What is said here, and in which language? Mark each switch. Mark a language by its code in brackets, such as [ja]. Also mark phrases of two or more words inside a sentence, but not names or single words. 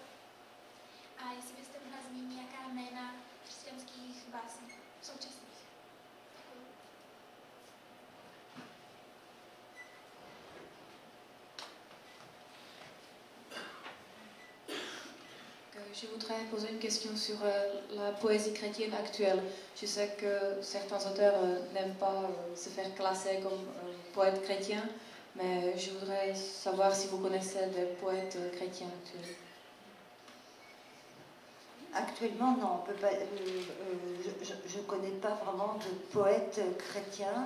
[cs] A jestli byste mohla zmínit nějaká jména křesťanských básníků současných. [fr] Je voudrais poser une question sur la poésie chrétienne actuelle. Je sais que certains auteurs n'aiment pas se faire classer comme poètes chrétiens, mais je voudrais savoir si vous connaissez des poètes chrétiens actuels. Actuellement, non, on peut pas, je ne connais pas vraiment de poètes chrétiens.